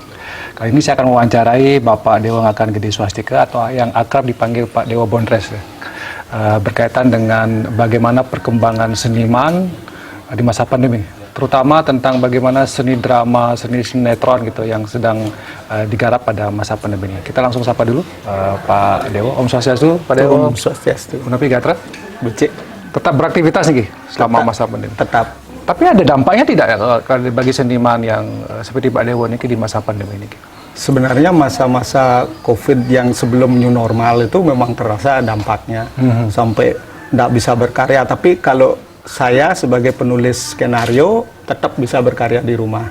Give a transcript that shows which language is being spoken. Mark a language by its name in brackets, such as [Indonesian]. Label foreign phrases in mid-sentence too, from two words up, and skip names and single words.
[Indonesian] Kali ini saya akan mewawancarai Bapak Dewo Ngakan Gede Swastika atau yang akrab dipanggil Pak Dewo Bondres, berkaitan dengan bagaimana perkembangan seniman di masa pandemi, terutama tentang bagaimana seni drama, seni sinetron gitu yang sedang digarap pada masa pandemi ini. Kita langsung sapa dulu Pak Dewo. [Balinese] Om Swastiastu, [Indonesian] Pak Dewo. [Balinese] Om Swastiastu. Menapi Gatra? Becik. [Indonesian] Tetap beraktivitas nih selama masa pandemi. Tetap. Tapi ada dampaknya tidak ya bagi seniman yang seperti Pak Dewo ini di masa pandemi ini? Sebenarnya masa-masa COVID yang sebelum new normal itu memang terasa dampaknya sampai tidak bisa berkarya. Tapi kalau saya sebagai penulis skenario tetap bisa berkarya di rumah.